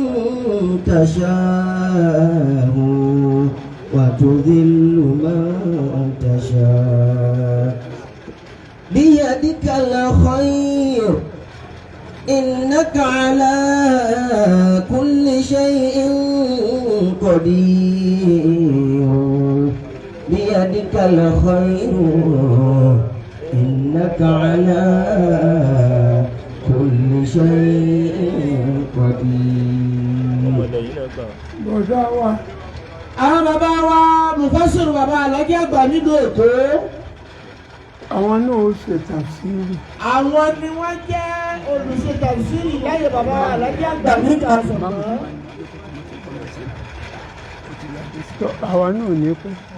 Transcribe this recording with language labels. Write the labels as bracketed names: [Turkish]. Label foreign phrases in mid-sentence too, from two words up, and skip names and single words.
[Arabic] تشاء وتذل من تشاء بيدك الخير إنك على كل شيء قدير بيدك الخير إنك على كل شيء قدير. [Yoruba] Bọ̀dá wa. Àwọn bàbá wa Mufasiru bàbá Alájì àgbà nílùú Èkó. Àwọn náà ó ṣe tàfsírì. Àwọn ni wọ́n jẹ́ olùṣe tàfsírì láyé bàbá Alájì àgbà níta sọ̀tàn. Àwa náà ní pẹ́.